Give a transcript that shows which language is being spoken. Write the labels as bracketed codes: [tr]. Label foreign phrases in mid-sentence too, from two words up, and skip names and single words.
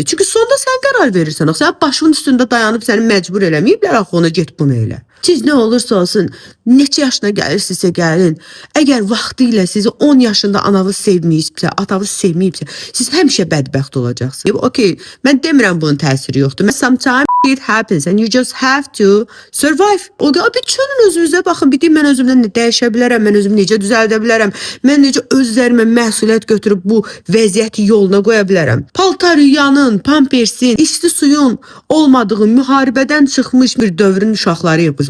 [az] Çünki sonda sən qərar verirsən. Sən başının üstündə dayanıb səni məcbur eləməyiblər, axı ona get bunu elə. Siz nə olursa olsun, neçə yaşına gəlirsinizsə gəlin. Əgər vaxtı ilə sizi 10 yaşında anavız sevməyibsə, atavız sevməyibsə, siz həmişə bədbəxt olacaqsınız. Okay, mən demirəm bunun təsiri yoxdur. [en] Sometimes it happens and you just have to survive. [az] O da bütün özünüzə baxın. Bir deyim, mən özümdən nə dəyişə bilərəm, mən özümü necə düzəldə bilərəm, mən necə özlərimə məsuliyyət götürüb bu vəziyyəti yoluna qoya bilərəm. Paltar yuyanın, pampersin, isti suyun olmadığı müharibədən çıxmış bir dövrün uşaqlarıyıq biz.